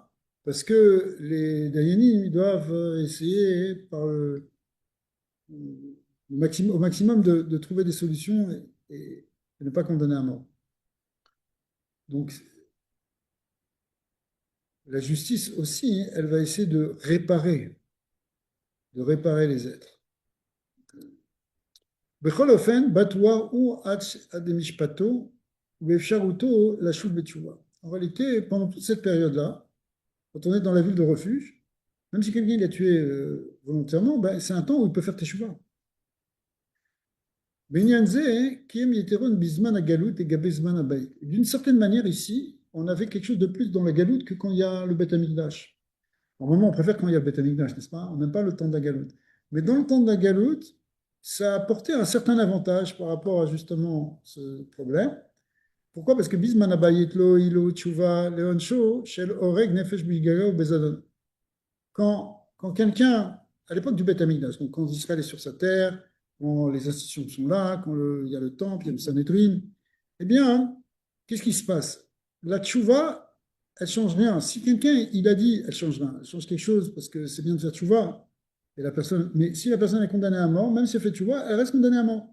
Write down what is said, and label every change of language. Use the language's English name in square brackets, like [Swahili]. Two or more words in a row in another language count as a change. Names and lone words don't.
[French] Parce que les Dayanim ils doivent essayer au maximum de trouver des solutions et ne pas condamner à mort. Donc, la justice aussi, elle va essayer de réparer les êtres. [Hebrew] בכל אופן, בתואה הוא עד למשפטו, ובאפשרותו לשוב בתשובה. [French] En réalité, pendant toute cette période-là, quand on est dans la ville de refuge, même si quelqu'un l'a tué volontairement, ben, c'est un temps où il peut faire teshuva. D'une certaine manière, ici, on avait quelque chose de plus dans la galoute que quand il y a le [Hebrew] בית המקדש. [French] Normalement, on préfère quand il y a le [Hebrew] בית המקדש, [French] n'est-ce pas? On n'aime pas le temps de la galoute. Mais dans le temps de la galoute, ça a apporté un certain avantage par rapport à justement ce problème. Pourquoi? Parce que [Hebrew] בזמן הבית לא הועילה תשובה לעונשו של הורג נפש בשגגה או בזדון. [French] Quand quelqu'un, à l'époque du [Hebrew] בית המקדש, [French] donc quand Israël est sur sa terre, quand les institutions sont là, quand il y a le temple, il y a le Sanhedrin, eh bien, qu'est-ce qui se passe? La tchouva, elle change rien. Si quelqu'un, il a dit, elle change rien, elle change quelque chose parce que c'est bien de faire tchouva, mais si la personne est condamnée à mort, même si elle fait tchouva, elle reste condamnée à mort.